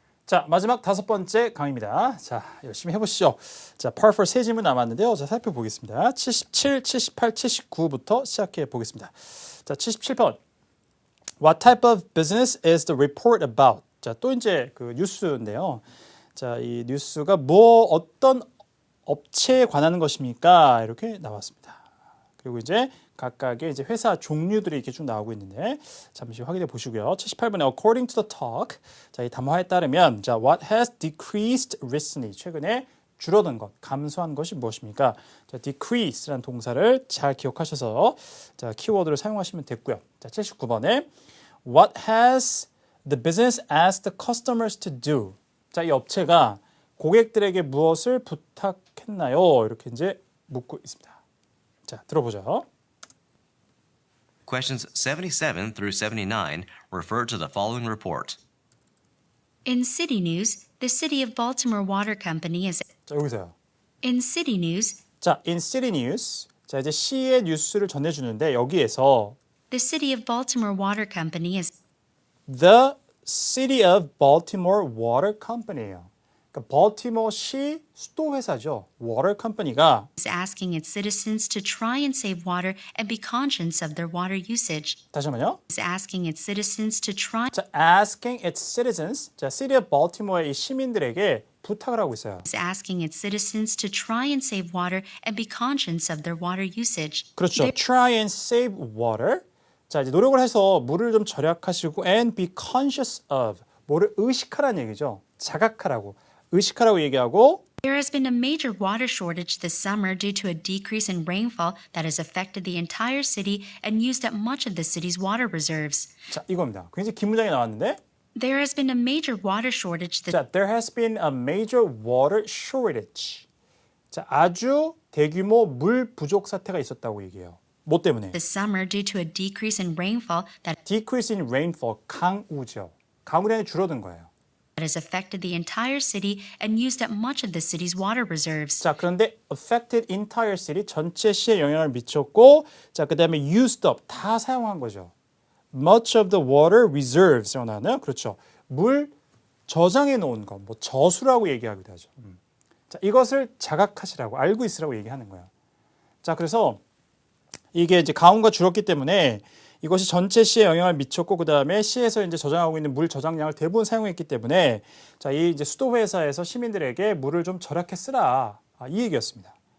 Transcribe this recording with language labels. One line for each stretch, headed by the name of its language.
Korean: 자, 마지막 5번째 강의입니다. 자, 열심히 해보시죠. 자, Part 4 세 질문 남았는데요. 자, 살펴보겠습니다. 77, 78, 79부터 시작해 보겠습니다. 자, 77번.
English: What type of business is the report about?
Korean: 자, 또 이제 그 뉴스인데요. 자, 이 뉴스가 어떤 업체에 관한 것입니까? 이렇게 나왔습니다. 그리고 이제 각각의 이제 회사 종류들이 이렇게 쭉 나오고 있는데 잠시 확인해 보시고요.
English: 78번에 according to the talk.
Korean: 자, 이 담화에 따르면 자,
English: what has decreased recently?
Korean: 최근에 줄어든 것, 감소한 것이 무엇입니까? 자, decrease라는 동사를 잘 기억하셔서 자, 키워드를 사용하시면 됐고요. 자, 79번에
English: what has the business asked the customers to do?
Korean: 자, 이 업체가 고객들에게 무엇을 부탁했나요? 이렇게 이제 묻고 있습니다. 자, 들어보죠.
English: Questions 77 through 79 refer to the following report. In city news, the City of Baltimore Water Company is.
Korean: 자, 여기서요.
English: In city news, 자, in city news.
Korean: 자, 이제 시의 뉴스를 전해주는데 여기에서
English: the City of Baltimore Water Company is. The City of Baltimore Water Company예요.
Korean: 그러니까 baltimore시 수도 회사죠.
English: Water Company가 Is asking its citizens to try and save water and be conscious of their water usage.
Korean: 다시 한번요.
English: Is asking its citizens to try. 자, asking its citizens.
Korean: 자, City of Baltimore의 이 시민들에게 부탁을 하고 있어요.
English: Is asking its citizens to try and save water and be conscious of their water usage.
Korean: 그렇죠.
English: Try and save water.
Korean: 자, 이제 노력을 해서 물을 좀 절약하시고
English: and be conscious of.
Korean: 뭐를 의식하라는 얘기죠. 자각하라고. 의식하라고 얘기하고
English: There has been a major water shortage this summer due to a decrease in rainfall that has affected the entire city and used up much of the city's water reserves.
Korean: 자, 이겁니다. 굉장히 긴 문장이 나왔는데
English: There has been a major water shortage this 자, there has been a major water shortage.
Korean: 자, 아주 대규모 물 부족 사태가 있었다고 얘기해요. 뭐 때문에?
English: this summer due to a decrease in rainfall that Decrease in rainfall, 강우죠.
Korean: 강우량이 줄어든 거예요.
English: has affected the entire city and used up much of the city's water reserves.
Korean: 자, 그런데
English: affected entire city,
Korean: 전체 시에 영향을 미쳤고 자, 그다음에
English: used up,
Korean: 다 사용한 거죠.
English: Much of the water reserves라고 나왔나요?
Korean: 그렇죠. 물 저장해 놓은 것, 뭐 저수라고 얘기하기도 하죠. 자, 이것을 자각하시라고, 알고 있으라고 얘기하는 거예요. 자, 그래서 이게 이제 강우가 줄었기 때문에 이것이 전체 시에 영향을 미쳤고 그 다음에 시에서 이제 저장하고 있는 물 저장량을 대부분 사용했기 때문에 자, 이 이제 수도 회사에서 시민들에게 물을 좀 절약해 쓰라. 이 얘기였습니다.